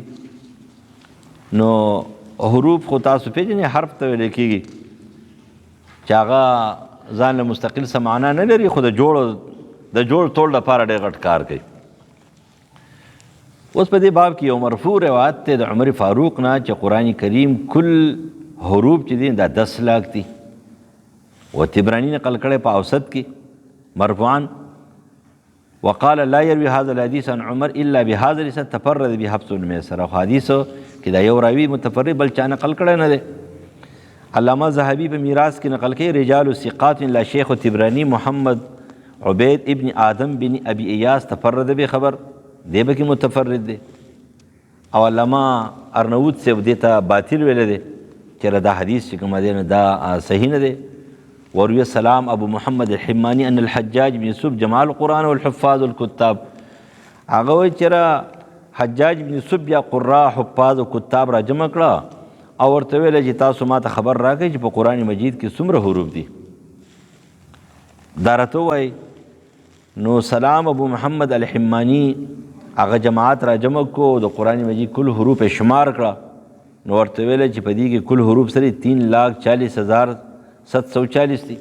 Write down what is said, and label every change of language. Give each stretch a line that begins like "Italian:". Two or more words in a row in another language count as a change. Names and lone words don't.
Pashto: نو حروف خو تاسو پیژنئ، حرف ته ویل کېږي چې هغه ځان له مستقل څه معنا نه لري، خو د جوړ توړ لپاره ډېر غټ کار کوي. اوس په دې باب کې یو مرفوع روایت دی د عمر فاروق نه چې قرآن کریم کل حروف چې دي دا 10 لاکھ دي، و طبراني نقل کړی په اوسط کې مرفوعا.
Arabic: وقال لا يروي هذا الحديث عن عمر الا بهذا الاسناد تفرد به حفص بن ميسر.
Pashto: او حدیث کې دا یو راوي متفرد بل چا نقل کړی نه دی. علامه ذهبي په میراث کې نقل کوي
Arabic: رجال ثقات لا شيخ
Pashto: طبراني محمد عبید ابن آدم بن ابي اياس
Arabic: تفرد به
Pashto: خبر دی به کې متفرد دی. او علامه ارنوود صاحب دې ته باطل ویلی دی چې دا حدیث چې کوم دی دا صحیح نه دی.
Arabic: وروي السلام ابو محمد الحماني ان الحجاج بن يوسف جمع القرآن والحفاظ والكتاب.
Pashto: هغه وایي چې حجاج بن یوسف یا قراء حفاظ او کتاب را جمع کړه او ورته ویل چې تاسو ما ته خبر راکړئ چې په قرآن مجید کې څومره حروف دي. دا راته وایي. نو سلام ابو محمد الحماني هغه جماعت را جمع کو د قرآن مجید کل حروف شمار کړه، نو ورته ویل چې په دې کې کل حروف سره 3,40,740 دي.